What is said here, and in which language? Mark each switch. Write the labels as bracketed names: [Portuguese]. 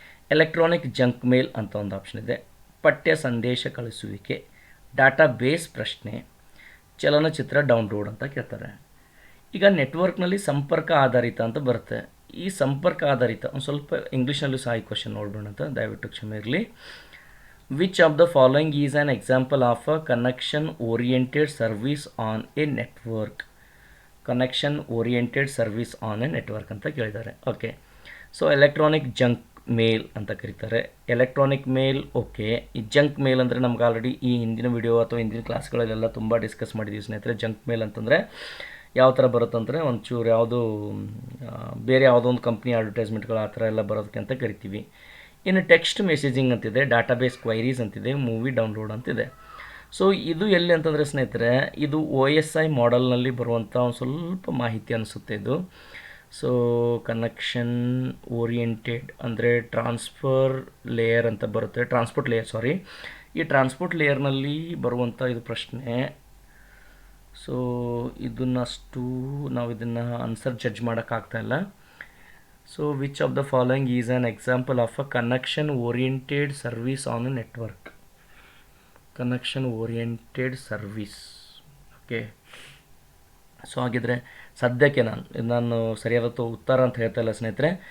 [Kannada] Electronic junk ಮೇಲ್ ಅಂತ ಒಂದು option ಇದೆ, ಪಠ್ಯ ಸಂದೇಶ ಕಳಿಸುವಿಕೆ, ಡಾಟಾ ಬೇಸ್ ಪ್ರಶ್ನೆ, ಚಲನಚಿತ್ರ ಡೌನ್ಲೋಡ್ ಅಂತ ಕೇಳ್ತಾರೆ. ಈಗ ನೆಟ್ವರ್ಕ್ನಲ್ಲಿ ಸಂಪರ್ಕ ಆಧಾರಿತ ಅಂತ ಬರುತ್ತೆ. ಈ ಸಂಪರ್ಕ ಆಧಾರಿತ ಒಂದು ಸ್ವಲ್ಪ ಇಂಗ್ಲೀಷ್ನಲ್ಲೂ ಸಹ ಈ ಕ್ವಶನ್ ನೋಡೋಣ ಅಂತ ದಯವಿಟ್ಟು ಕ್ಷಮೆ ಇರಲಿ. [English] Which of the following is an example of a connection oriented service on a network? Connection oriented service on a network [Kannada] ಅಂತ ಕೇಳಿದ್ದಾರೆ. ಓಕೆ, ಸೊ ಎಲೆಕ್ಟ್ರಾನಿಕ್ ಜಂಕ್ ಮೇಲ್ ಅಂತ ಕರೀತಾರೆ. ಎಲೆಕ್ಟ್ರಾನಿಕ್ ಮೇಲ್ ಓಕೆ. ಈ ಜಂಕ್ ಮೇಲ್ ಅಂದರೆ ನಮ್ಗೆ ಆಲ್ರೆಡಿ ಈ ಹಿಂದಿನ ವಿಡಿಯೋ ಅಥವಾ ಹಿಂದಿನ ಕ್ಲಾಸ್ಗಳಲ್ಲೆಲ್ಲ ತುಂಬ ಡಿಸ್ಕಸ್ ಮಾಡಿದ್ದೀವಿ ಸ್ನೇಹಿತರೆ. ಜಂಕ್ ಮೇಲ್ ಅಂತಂದರೆ ಯಾವ ಥರ ಬರುತ್ತಂದರೆ ಒಂಚೂರು ಯಾವುದೋ ಬೇರೆ ಯಾವುದೋ ಒಂದು ಕಂಪ್ನಿ ಅಡ್ವರ್ಟೈಸ್ಮೆಂಟ್ಗಳು ಆ ಥರ ಎಲ್ಲ ಬರೋದಕ್ಕೆ ಅಂತ ಕರಿತೀವಿ. ಇನ್ನು ಟೆಕ್ಸ್ಟ್ ಮೆಸೇಜಿಂಗ್ ಅಂತಿದೆ, ಡಾಟಾಬೇಸ್ ಕ್ವೈರೀಸ್ ಅಂತಿದೆ, ಮೂವಿ ಡೌನ್ಲೋಡ್ ಅಂತಿದೆ. ಸೊ ಇದು ಎಲ್ಲಿ ಅಂತಂದರೆ ಸ್ನೇಹಿತರೆ, ಇದು OSI ಮಾಡೆಲ್ನಲ್ಲಿ ಬರುವಂಥ ಒಂದು ಸ್ವಲ್ಪ ಮಾಹಿತಿ ಅನಿಸುತ್ತೆ ಇದು. ಸೊ ಕನೆಕ್ಷನ್ ಓರಿಯೆಂಟೆಡ್ ಅಂದರೆ ಟ್ರಾನ್ಸ್ಫರ್ ಲೇಯರ್ ಅಂತ ಬರುತ್ತೆ, ಟ್ರಾನ್ಸ್ಪೋರ್ಟ್ ಲೇಯರ್ ಸಾರಿ. ಈ ಟ್ರಾನ್ಸ್ಪೋರ್ಟ್ ಲೇಯರ್ನಲ್ಲಿ ಬರುವಂಥ ಇದು ಪ್ರಶ್ನೆ. ಸೊ ಇದನ್ನಷ್ಟು ನಾವು ಇದನ್ನು answer judge ಮಾಡೋಕ್ಕಾಗ್ತಾಯಿಲ್ಲ. [English] So which of the following is an example of a connection oriented service on a network? Connection oriented service. [Kannada] Okay, so ಹಾಗಿದ್ರೆ ಸದ್ಯಕ್ಕೆ ನಾನು ಸರಿಯಾದ ಉತ್ತರ ಅಂತ ಹೇಳ್ತಾ ಇಲ್ಲ ಸ್ನೇಹಿತರೆ.